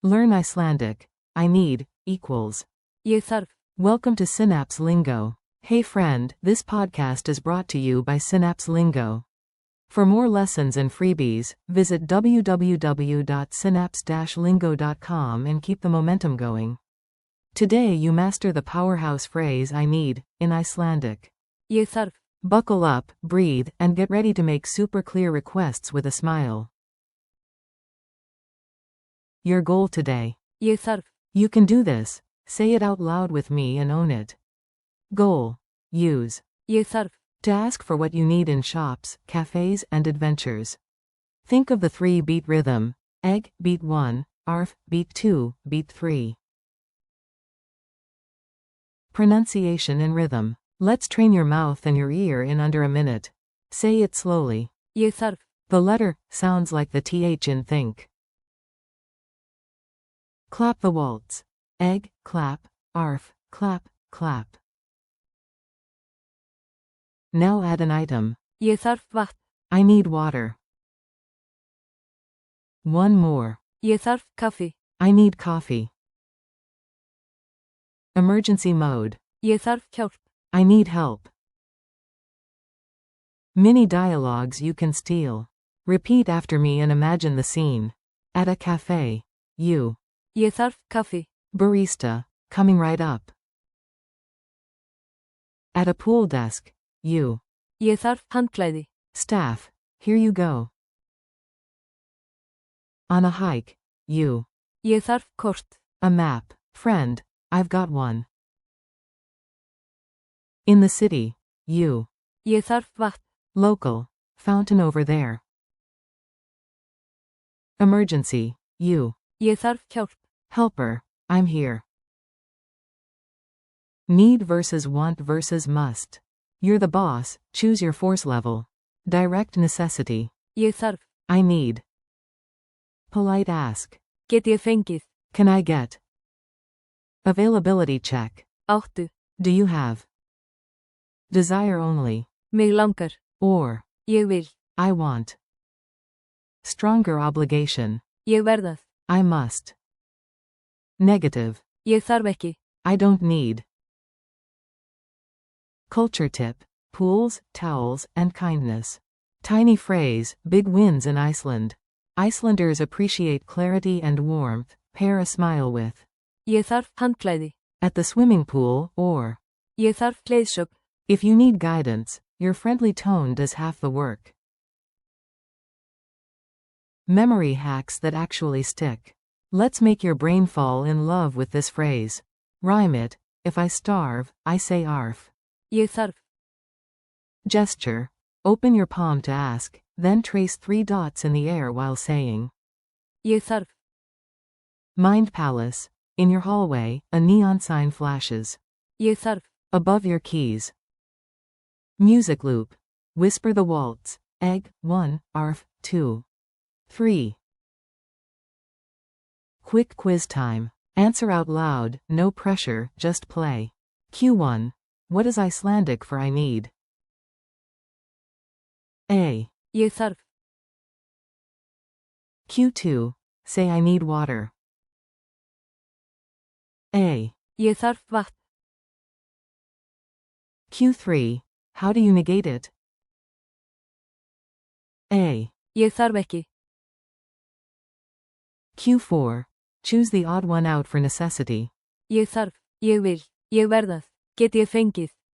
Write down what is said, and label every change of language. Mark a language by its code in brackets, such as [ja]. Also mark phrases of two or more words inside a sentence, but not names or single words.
[en] Learn Icelandic. I need equals. [is] Ég þarf. [en] Welcome to Synapse Lingo. Hey friend, this podcast is brought to you by Synapse Lingo. For more lessons and freebies, visit www.synapse-lingo.com and keep the momentum going. Today you master the powerhouse phrase I need in Icelandic. [is] Ég þarf. [en] Buckle up, breathe, and get ready to make super clear requests with a smile. Your goal today. [is] Ég þarf. [en] You can do this. Say it out loud with me and own it. Goal. Use. [is] Ég þarf. [en] To ask for what you need in shops, cafes, and adventures. Think of the 3-beat rhythm. Egg, beat 1, arf, beat 2, beat 3. Pronunciation and rhythm. Let's train your mouth and your ear in under a minute. Say it slowly. [is] Ég þarf. [en] The letter sounds like the th in think. Clap the waltz. Egg, clap, arf, clap, clap. Now add an item. [is] Ég þarf vatn. [en] I need water. One more. [is] Ég þarf kaffi. [en] I need coffee. Emergency mode. [is] Ég þarf hjálp. [en] I need help. Mini dialogues you can steal. Repeat after me and imagine the scene. At a cafe. You. [is] Ég þarf kaffi. [en] Barista. Coming right up. At a pool desk. You. [is] Ég þarf handklæði. [en] Staff. Here you go. On a hike. You. [is] Ég þarf kort. [en] A map. Friend. I've got one. In the city. You. [is] Ég þarf vatn. [en] Local. Fountain over there. Emergency. You. [is] Ég þarf hjálp. [en] Helper. I'm here. Need versus want versus must. You're the boss, choose your force level. Direct necessity. [is] Ég þarf. [en] I need. Polite ask. [is] Get ég fengið. [en] Can I get? Availability check. Áttu. Do you have? Desire only. [is] Mig langar. [en] Or. [is] Ég vil. [en] I want. Stronger obligation. [is] Ég verð að. [en] I must. Negative. [is] Ég þarf ekki. [en] I don't need. Culture tip. Pools, towels, and kindness. Tiny phrase, big wins in Iceland. Icelanders appreciate clarity and warmth. Pair a smile with. [is] Ég þarf handklæði. [en] At the swimming pool, or. [is] Ég þarf klæðsögn. [en] If you need guidance, your friendly tone does half the work. Memory hacks that actually stick. Let's make your brain fall in love with this phrase. Rhyme it. If I starve, I say arf. [is] Ég þarf. [en] Gesture. Open your palm to ask, then trace 3 dots in the air while saying. [is] Ég þarf. [en] Mind palace. In your hallway, a neon sign flashes. [is] Ég þarf. [en] Above your keys. Music loop. Whisper the waltz. Egg, 1, arf, 2. 3. Quick quiz time. Answer out loud, no pressure, just play. Q1. What is Icelandic for I need? A. [is] Ég þarf. [en] Q2. Say I need water. A. [is] Ég þarf vatn. [en] Q3. How do you negate it? A. [is] Ég þarf ekki. [en] Q4. Choose the odd one out for necessity. [is] Ég þarf. Ég vil. Ég verð að. Get ég fengið.